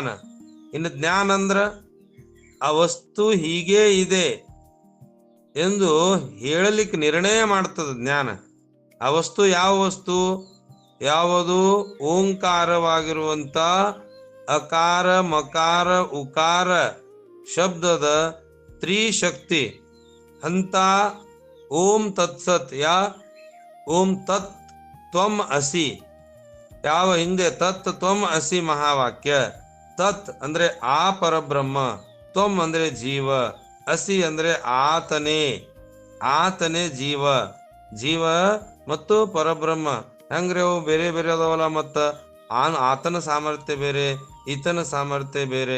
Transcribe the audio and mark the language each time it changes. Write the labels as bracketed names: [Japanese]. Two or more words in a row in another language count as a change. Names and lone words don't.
[Kannada] ಇನ್ನು ಜ್ಞಾನ ಅಂದ್ರ ಆ ವಸ್ತು ಹೀಗೆ ಇದೆ ಎಂದು ಹೇಳಲಿಕ್ಕೆ ನಿರ್ಣಯ ಮಾಡ್ತದ ಜ್ಞಾನ. ಆ ವಸ್ತು ಯಾವ ವಸ್ತು? ಯಾವುದು? ಓಂಕಾರವಾಗಿರುವಂತ ಅಕಾರ ಮಕಾರ ಉಕಾರ ಶಬ್ದದ ತ್ರಿಶಕ್ತಿ ಅಂತ [Sanskrit] ಓಂ ತತ್ಸತ್. ಓಂ ತತ್ ತ್ವಂ ಅಸಿ. [Kannada] ಯಾವ ಹಿಂದೆ [Sanskrit] ತತ್ ತ್ವಂ ಅಸಿ [Kannada] ಮಹಾವಾಕ್ಯ. ತತ್ ಅಂದ್ರೆ ಆ ಪರಬ್ರಹ್ಮ, ತ್ವಂ ಅಂದ್ರೆ ಜೀವ, ಅಸಿ ಅಂದ್ರೆ ಆತನೇ ಜೀವ. ಜೀವ ಮತ್ತು ಪರಬ್ರಹ್ಮ ಹೆಂಗ್ರೆ ಅವು ಬೇರೆ ಬೇರೆ ಅದಾವಲ್ಲ. ಮತ್ತ ಆತನ ಸಾಮರ್ಥ್ಯ ಬೇರೆ, ಈತನ ಸಾಮರ್ಥ್ಯ ಬೇರೆ.